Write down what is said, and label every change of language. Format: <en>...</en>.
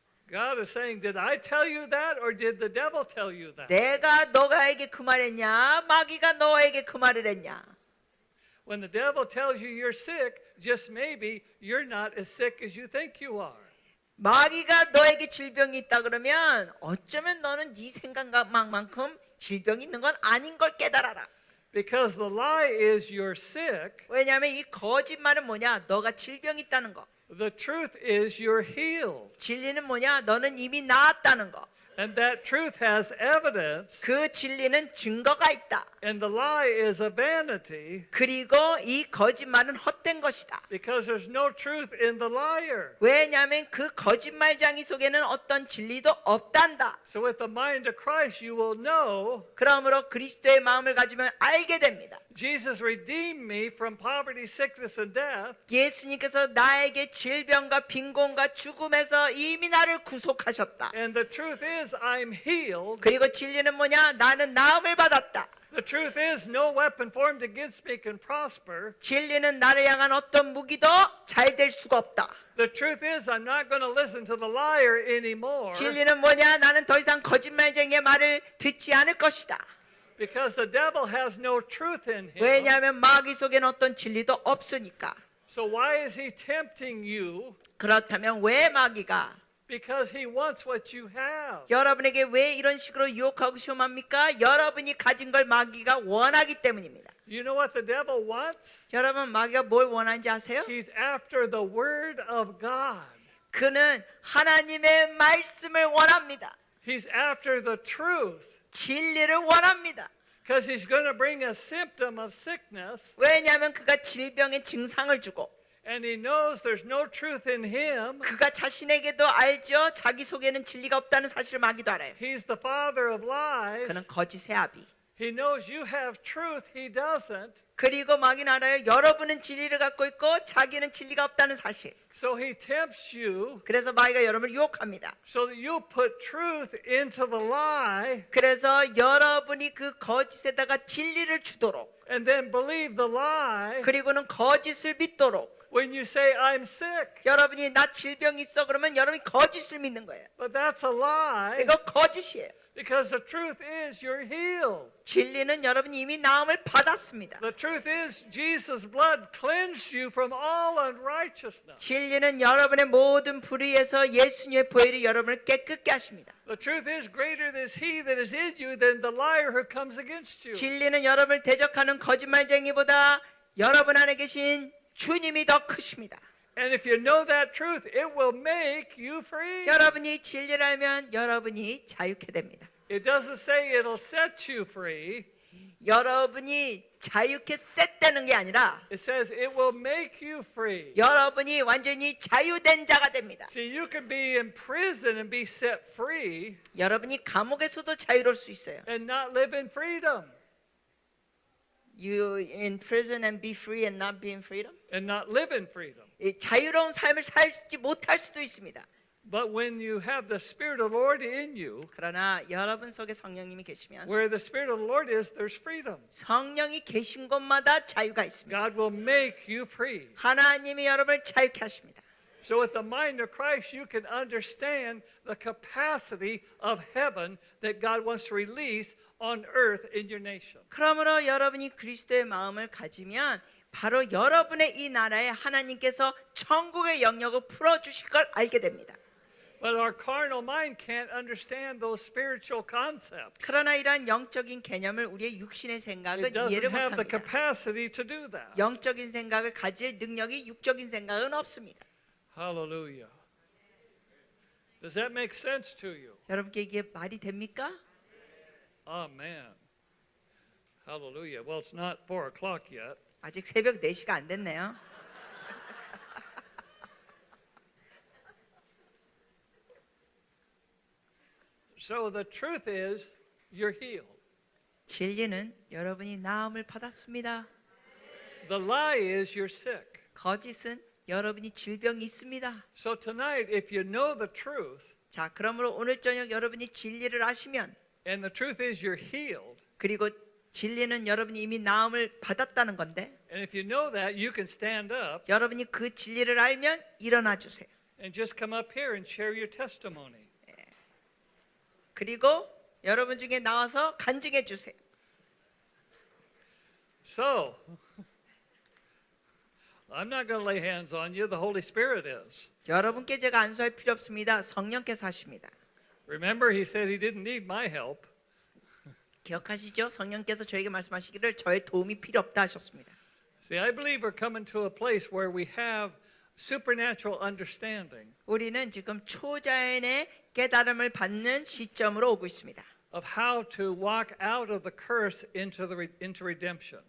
<en>God is saying, did I tell you that or did the devil tell you that?</en> <ko>내가 너가에게 그 말했냐? 마귀가 너에게 그 말을 했냐?</ko> <en>When the devil tells you you're sick, just maybe you're not as sick as you think you are.</en> <ko>마귀가 너에게 질병이 있다 그러면 어쩌면 너는 네 생각만큼 질병이 있는 건 아닌 걸 깨달아라.</ko> <en>Because the lie is you're sick.</en> <ko>왜냐하면 이 거짓말은 뭐냐? 너가 질병이 있다는 거.</ko> <en>The truth is you're healed.</en> <ko>진리는 뭐냐? 너는 이미 나았다는 거.</ko> <en>And that truth has evidence.</en> <ko>그 진리는 증거가 있다.</ko> <en>And the lie is a vanity.</en> <ko>그리고 이 거짓말은 헛된 것이다.</ko> <en>Because there's no truth in the liar.</en> <ko>왜냐하면 그 거짓말장이 속에는 어떤 진리도 없단다.</ko> <en>So with the mind of Christ, you will know</en> <ko>그러므로 그리스도의 마음을 가지면 알게 됩니다.</ko> <en>Jesus redeemed me from poverty, sickness, and death.</en> <ko>예수님께서 나에게 질병과 빈곤과 죽음에서 이미 나를 구속하셨다.</ko> <en>And the truth is I'm healed.</en> <ko>그리고 진리는 뭐냐? 나는 나음을 받았다.</ko> <en>The truth is no weapon formed against me can prosper.</en> <ko>진리는 나를 향한 어떤 무기도 잘 될 수가 없다.</ko> <en>The truth is I'm not going to listen to the liar anymore.</en> <ko>진리는 뭐냐? 나는 더 이상 거짓말쟁이의 말을 듣지 않을 것이다.</ko> <en>Because the devil has no truth in him.</en> <ko>왜냐하면 마귀 속에는 어떤 진리도 없으니까.</ko> <en>So why is he tempting you?</en> <ko>그렇다면 왜 마귀가</ko> <en>Because he wants what you have.</en> <ko>여러분에게 왜 이런 식으로 유혹하고 시험합니까? 여러분이 가진 걸 마귀가 원하기 때문입니다.</ko> <en>You know what the devil wants?</en> <ko>여러분 마귀가 뭘 원하는지 아세요?</ko> <en>He's after the word of God.</en> <ko>그는 하나님의 말씀을 원합니다.</ko> <en>He's after the truth.</en> <ko>진리를 원합니다.</ko> <en>Because he's going to bring a symptom of sickness.</en> <ko>왜냐하면 그가 질병의 증상을 주고</ko> <en>And he knows there's no truth in him.</en> <ko>그가 자신에게도 알죠. 자기 속에는 진리가 없다는 사실을 마귀도 알아요.</ko> <en>He's the father of lies.</en> <ko>그는 거짓의 아비.</ko> <en>He knows you have truth. He doesn't.</en> <ko>그리고 마귀는 알아요. 여러분은 진리를 갖고 있고 자기는 진리가 없다는 사실.</ko> <en>So he tempts you</en> <ko>그래서 마귀가 여러분을 유혹합니다.</ko> <en>so that you put truth into the lie</en> <ko>그래서 여러분이 그 거짓에다가 진리를 주도록</ko> <en>and then believe the lie.</en> <ko>그리고는 거짓을 믿도록</ko> <en>when you say I'm sick.</en> <ko>여러분이 나 질병이 있어 그러면 여러분이 거짓을 믿는 거예요.</ko> <en>But that's a lie</en> <ko>이거 거짓이에요.</ko> <en>because the truth is you're healed.</en> <ko>진리는 여러분이 이미 나음을 받았습니다.</ko> <en>The truth is Jesus' blood cleansed you from all unrighteousness.</en> <ko>진리는 여러분의 모든 불의에서 예수님의 보혈이 여러분을 깨끗게 하십니다.</ko> <en>The truth is greater is he that is in you than the liar who comes against you.</en> <ko>진리는 여러분을 대적하는 거짓말쟁이보다 여러분 안에 계신 주님이 더 크십니다.</ko> <en>And if you know that truth, it will make you free.</en> <ko>여러분이 진리를 알면 여러분이 자유케 됩니다.</ko> <en>It doesn't say it'll set you free.</en> <ko>여러분이 자유케 셋되는 게 아니라</ko> <en>It says it will make you free.</en> <ko>여러분이 완전히 자유된 자가 됩니다.</ko> <en>See, you can be in prison and be set free</en> <ko>여러분이 감옥에서도 자유로울 수 있어요.</ko> <en>and not live in freedom. You in prison and be free and not be in freedom? And not live in freedom.</en> <ko>이 자유로운 삶을 살지 못할 수도 있습니다.</ko> <en>But when you have the Spirit of the Lord in you,</en> <ko>그러나 여러분 속에 성령님이 계시면</ko> <en>where the Spirit of the Lord is, there's freedom.</en> <ko>성령이 계신 곳마다 자유가 있습니다.</ko> <en>God will make you free.</en> <ko>하나님이 여러분을 자유케 하십니다.</ko> <en>So with the mind of Christ, you can understand the capacity of heaven that God wants to release on earth in your nation.</en> <ko>그러므로 여러분이 그리스도의 마음을 가지면 바로 여러분의 이 나라에 하나님께서 천국의 영역을 풀어주실 걸 알게 됩니다.</ko> <en>But our carnal mind can't understand those spiritual concepts.</en> <ko>그러나 이러한 영적인 개념을 우리의 육신의</ko> <en>It</en> <ko>생각은</ko> <en>doesn't</en> <ko>이해를</ko> <en>have the</en> <ko>못합니다.</ko> <en>capacity to do that.</en> <ko>영적인 생각을 가질 능력이 육적인 생각은 없습니다.</ko> <en>Hallelujah. Does that make sense to you?</en> <ko>여러분께 이게 말이 됩니까?</ko> <en>Amen. Hallelujah. Well, it's not 4 o'clock yet.</en> <ko>아직 새벽 4시가 안 됐네요.</ko> <en>So the truth is, you're healed.</en> <ko>진리는 여러분이 나음을 받았습니다.</ko> <en>The lie is you're sick.</en> <ko>거짓은 여러분이 질병이 있습니다.</ko> <en>So tonight, if you know the truth,</en> <ko>자, 그러므로 오늘 저녁 여러분이 진리를 아시면</ko> <en>and the truth is you're healed,</en> <ko>그리고 진리는 여러분이 이미 나음을 받았다는 건데</ko> <en>and if you know that, you can stand up</en> <ko>여러분이 그 진리를 알면 일어나 주세요.</ko> <en>and just come up here and share your testimony.</en> <ko>그리고 여러분 중에 나와서 간증해 주세요.</ko> <en>So, I'm not going to lay hands on you. The Holy Spirit is.</en> <ko>여러분께 제가 안수할 필요 없습니다. 성령께서 하십니다.</ko> <en>Remember, he said he didn't need my help.</en> <ko>기억하시죠? 성령께서 저에게 말씀하시기를 저의 도움이 필요 없다 하셨습니다.</ko> <en>See, I believe we're coming to a place where we have supernatural understanding</en> <ko>우리는 지금 초자연의 깨달음을 받는 시점으로 오고 있습니다.</ko> <en>of how to walk out of the curse into redemption.</en>